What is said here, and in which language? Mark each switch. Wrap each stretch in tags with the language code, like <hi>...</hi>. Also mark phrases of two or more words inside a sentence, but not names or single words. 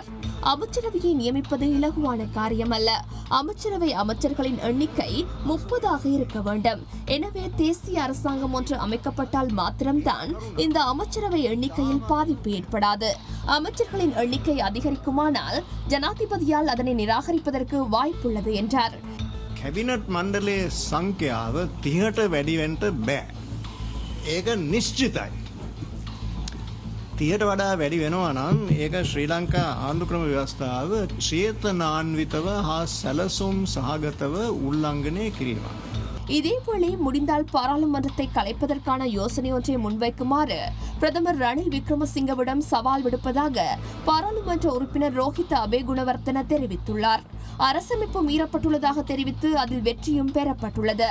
<ta>அமைச்சரவையை நியமிப்பது இலகுவான காரியமல்ல. அமைச்சரவை அமைச்சர்களின் எண்ணிக்கை 30 இருக்க வேண்டும். எனவே தேசிய அரசாங்கம் ஒன்று அமைக்கப்பட்டால் மாத்திரம்தான் இந்த அமைச்சரவை எண்ணிக்கையில் பாதிப்பு ஏற்படாது. அமைச்சர்களின் எண்ணிக்கை அதிகரிக்குமானால் ஜனாதிபதியால் அதனை நிராகரிப்பதற்கு வாய்ப்புள்ளது என்றார்.</ta> <si>කැබිනට් මණ්ඩලයේ සංඛ්‍යාව 30ට වැඩි වෙන්න බෑ. ඒක නිශ්චිතයි. 30ට වඩා වැඩි වෙනවා නම් ඒක ශ්‍රී ලංකා ආණ්ඩු ක්‍රම ව්‍යවස්ථාව චේතනාන්විතව හා සැලසුම් සහගතව උල්ලංඝනය කිරීමක්.</si> <ta>இதேவேளை முடிந்தால் பாராளுமன்றத்தை கலைப்பதற்கான யோசனை ஒன்றை முன்வைக்குமாறு பிரதமர் ரணில் விக்ரமசிங்கவிடம் சவால் விடுப்பதாக பாராளுமன்ற உறுப்பினர் ரோஹித அபேகுணவர்தன தெரிவித்துள்ளார். அரசமைப்பு மீறப்பட்டுள்ளதாக தெரிவித்து அதில் வெற்றியும் பெறப்பட்டுள்ளது.</ta>